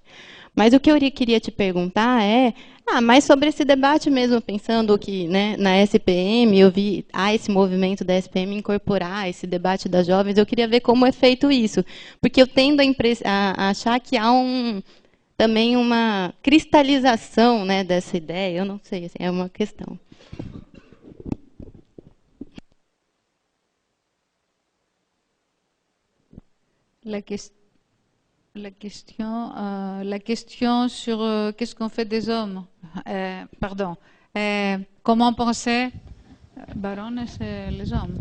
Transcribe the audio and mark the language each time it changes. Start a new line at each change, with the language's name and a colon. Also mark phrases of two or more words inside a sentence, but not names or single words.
Portuguese: Mas o que eu queria te perguntar mas sobre esse debate mesmo, pensando que, né, na SPM, eu vi esse movimento da SPM incorporar esse debate das jovens, eu queria ver como é feito isso, porque eu tendo a achar que há também uma cristalização, né, dessa ideia. Eu não sei, assim, é uma questão.
French: La question sur qu'est-ce qu'on fait des hommes. Comment penser Baron, c'est les hommes.